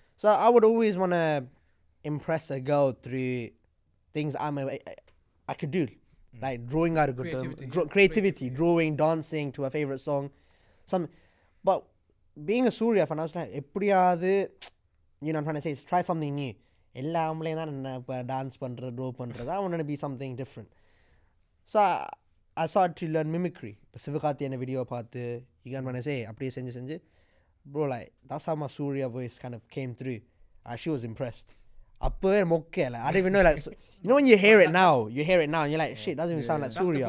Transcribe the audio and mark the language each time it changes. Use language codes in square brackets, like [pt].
[en] So I would always want to impress a girl through things I could do, like drawing out a good creativity, drawing, dancing to a favorite song, some. But being a Surya fan, I was like, [ta] எப்படியாவது, [en] you know, I'm trying to say is try something new. [ta] எல்லா ஆம்பளையும் தான் என்ன இப்போ dance பண்ணுறது, draw பண்ணுறது. [en] I wanted to be something different. So I started to learn mimicry. [ta] இப்போ சிவகார்த்தியான video பார்த்து, [en] you can want to say, [ta] அப்படியே செஞ்சு [en] bro, like that's how my Surya voice kind of came through. She was impressed. [ta] அப்போ மொக்கே, [en] like I don't even know, like so, you know when you hear it now and you're like, shit, doesn't even sound like Surya.